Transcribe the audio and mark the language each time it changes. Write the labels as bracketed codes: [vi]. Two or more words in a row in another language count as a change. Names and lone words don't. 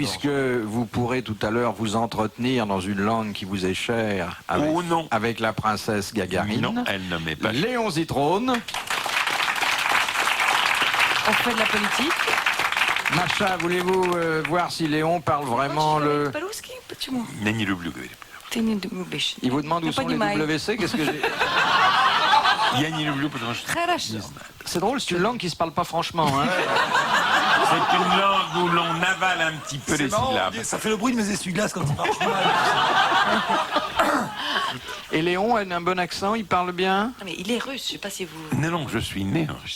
[fr] puisque vous pourrez tout à l'heure vous entretenir dans une langue qui vous est chère avec, Oh non. avec la princesse Gagarine. Non, elle ne m'est pas. Léon Zitrone. On fait de la politique. Macha, voulez-vous voir si Léon parle vraiment le... Palouski, [ru] почему? Я не люблю. Ты не любишь. [fr] Il vous demande où Je sont les [ru] понимаю. [fr] WC, qu'est-ce que j'ai... [ru] Я не люблю, потому что Хорошо. [fr] C'est drôle, c'est une langue qui se parle pas franchement. Hein. c'est une langue où l'on avale un petit peu les marrant, syllabes. ça fait le bruit de mes essuie-glaces quand ils marchent mal. Et Léon a un bon accent, il parle bien. Non, mais il est russe, je sais pas si vous... Non, non, je suis né en Russie.